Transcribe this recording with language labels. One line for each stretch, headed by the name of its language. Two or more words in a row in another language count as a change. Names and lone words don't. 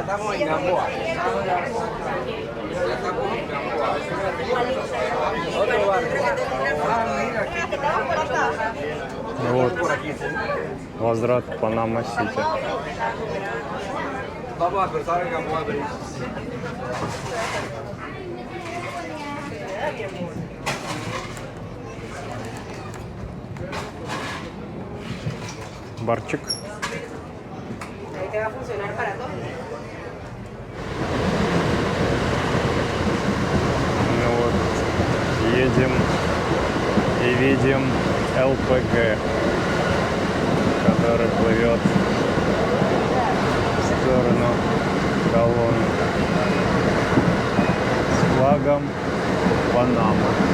Spanish: estamos en Gamboa.
Russian: Вот. Возврат в Панама-Сити.
Spanish: Vamos a cruzar el Gamboa.
Russian: Барчик.
Spanish: Ahí te va a funcionar para todo.
Russian: Ну вот, едем и видим ЛПГ, который плывет в сторону колонны с флагом Панама.